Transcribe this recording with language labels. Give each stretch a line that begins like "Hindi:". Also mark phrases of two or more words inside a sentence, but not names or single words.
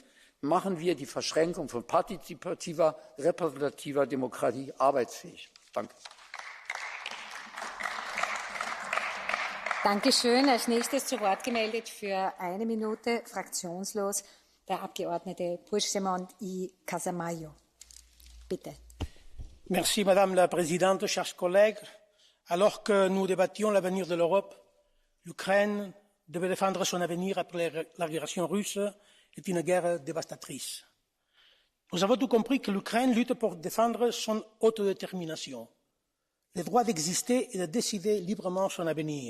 German: Machen wir die Verschränkung von partizipativer, repräsentativer Demokratie arbeitsfähig. Danke. Dankeschön. Als nächstes zu Wort gemeldet für 1 Minute, fraktionslos, der Abgeordnete Puigdemont y Casamayo. Bitte.
French: Merci, Madame la Présidente, chers collègues. Alors que nous débattions l'avenir de l'Europe, l'Ukraine devait défendre son avenir après l'agression russe est une guerre dévastatrice. Nous avons tout compris que l'Ukraine lutte pour défendre son autodétermination, le droit d'exister et de décider librement son avenir.